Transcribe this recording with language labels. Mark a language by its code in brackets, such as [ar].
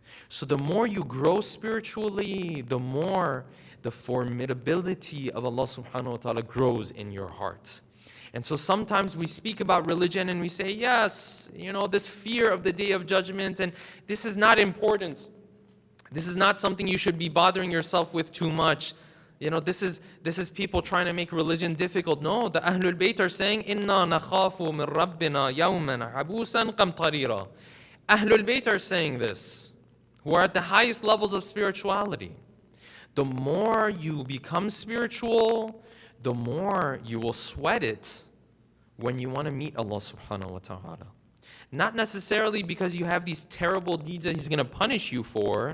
[en] So the more you grow spiritually, the more the formidability of Allah subhanahu wa ta'ala grows in your heart. And so sometimes we speak about religion and we say, yes, this fear of the Day of Judgment, and this is not important. This is not something you should be bothering yourself with too much. This is people trying to make religion difficult. No, the Ahlul Bayt are saying, [ar] إِنَّا نَخَافُ مِن رَبِّنَا يَوْمًا عَبُوسًا قَمْطَرِيرًا. [en] Ahlul Bayt are saying this, who are at the highest levels of spirituality. The more you become spiritual, the more you will sweat it when you want to meet Allah subhanahu wa ta'ala. Not necessarily because you have these terrible deeds that He's going to punish you for.